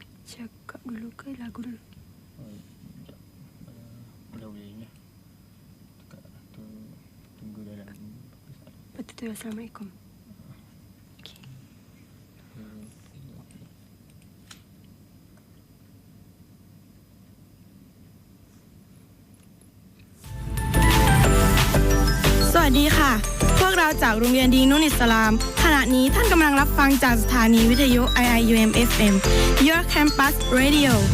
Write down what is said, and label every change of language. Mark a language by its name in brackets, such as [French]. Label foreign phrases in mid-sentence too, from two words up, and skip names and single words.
[Malay] cakap dulu ke lagu dulu? Boleh-boleh. Tunggu dalam. Betul, Assalamualaikum. [Thai] สวัสดีค่ะ พวกเราจากโรงเรียนดีนุนอิสลาม ขณะนี้ท่านกำลังรับฟังจากสถานีวิทยุ IIUM FM [English] Your Campus Radio